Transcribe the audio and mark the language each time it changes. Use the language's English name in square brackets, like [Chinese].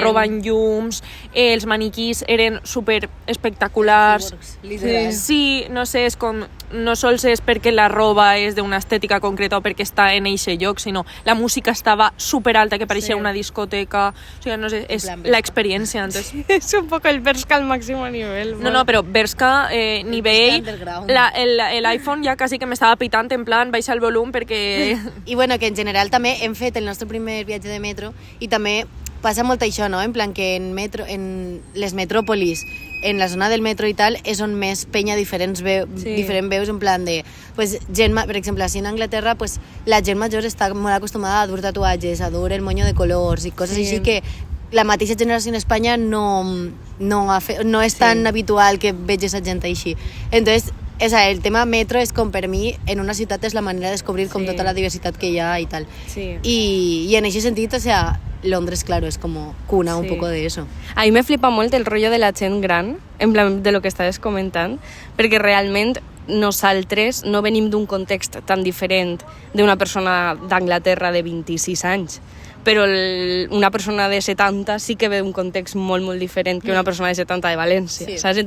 [Catalan] roba en llums, els maniquís eren super espectaculars. Literal. Sí, no sé, és com... no sols és perquè la roba és d'una estètica concreta o perquè està en eixe lloc, sinó la música estava superalta, que pareixia una discoteca, o sigui, no sé, és l'experiència. Entonces... [Spanish] Es un poco el Bershka al máximo nivel. [Catalan] No, però Bershka, nivell, underground. l'iPhone ja quasi que m'estava pitant, en plan, baixa el volum perquè... I bueno, que en general també hem fet el nostre primer viatge de metro i també passa molt això, no? En plan que en les metròpolis, en la zona del metro i tal, és on més penya diferent veus, en plan de... Pues, per exemple, així en Anglaterra, pues, la gent major està molt acostumada a dur tatuatges, a dur el moño de colors i coses així que la mateixa generació en Espanya no és tan habitual que veig esa gent així. Entonces, el tema metro és com per mi en una ciutat és la manera de descobrir com tota la diversitat que hi ha i tal. I en aquest sentit, [Spanish] Londres, claro, es como cuna un poco de eso. [Catalan] A mi me flipa molt el rotllo de la gent gran, en plan de lo que estaves comentant, perquè realment nosaltres no venim d'un context tan diferent d'una persona d'Anglaterra de 26 anys, però una persona de 70 sí que ve d'un context molt, molt diferent que una persona de 70 de València, saps?